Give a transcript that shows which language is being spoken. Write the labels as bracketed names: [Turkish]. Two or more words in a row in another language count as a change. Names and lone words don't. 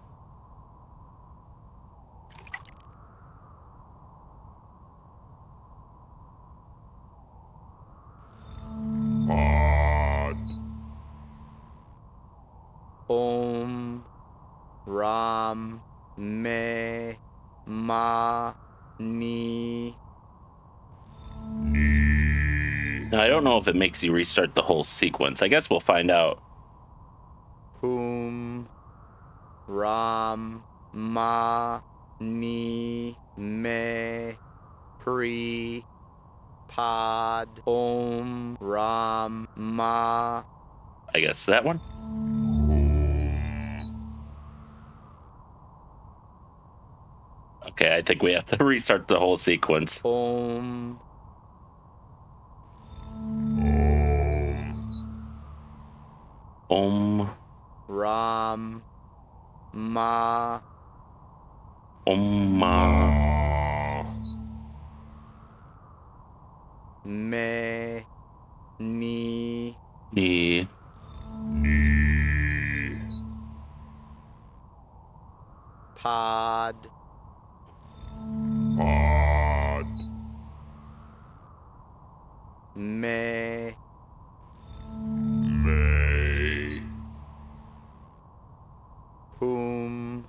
[English] Om, Ram, Me, Ma, Ni. Now, I don't know if it makes you restart the whole sequence. I guess we'll find out Ram, Ma, Ni, Me, Pri, Pod, Om, Ram, Ma. I guess that one. Okay, I think we have to restart the whole sequence. Om. Om. Ram, Ma. Om. Ma. Me, Ni, Ni. Pod, Me, Whom.